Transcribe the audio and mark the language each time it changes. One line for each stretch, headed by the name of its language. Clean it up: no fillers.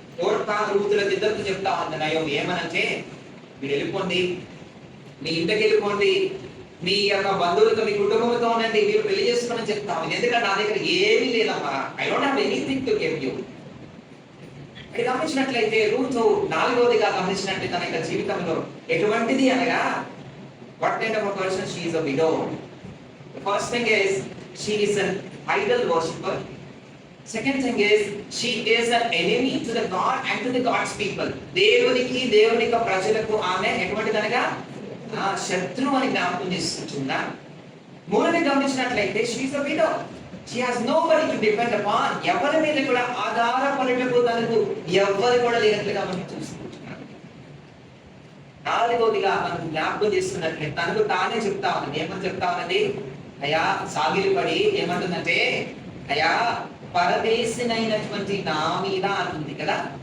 Telugu: ఎవరు తాను రూతులకు 2 చెప్తా ఉంది నయోమి. ఏమనంటే మీరు వెళ్ళిపోండి, మీ ఇంటికి వెళ్ళిపోండి, మీ యొక్క బంధువులతో మీ కుటుంబంతో ఉండండి, మీరు పెళ్లి చేసుకోమని చెప్తాము. ఎందుకంటే నా దగ్గర ఏమీ లేదమ్మా,
English: I don't have anything to give you.
Telugu: అది గమనించినట్లయితే రూత్ 4వదిగా గమనించినట్లయితే తన యొక్క జీవితంలో ఎటువంటిది అనగా
English: what kind of a person she is? A widow. The first thing is she is an idol worshipper. Second thing is she is an enemy to the God and to the God's people.
Telugu: దేవుని యొక్క ప్రజలకు ఆమె ఎటువంటిదనగా శత్రువు అని జ్ఞాపకం చేసుకుంటున్నా. మూడవది గమనించినట్లయితే
English: she is a widow. She has nobody to depend upon.
Telugu: ఎవరి మీద కూడా ఆధారపడటకు తనకు ఎవరు కూడా లేనట్లుగా మనం చూస్తున్నాం. నాలుగోదిగా మనం జ్ఞాపకం చేసుకున్నట్లే తనకు తానే చెప్తా ఉన్నది. ఏమని చెప్తా ఉన్నది? అయ్యా సాగిలి పడి ఏమంటుందంటే, అయ్యా పరదేశినైనటువంటి నా మీద అంటుంది కదా.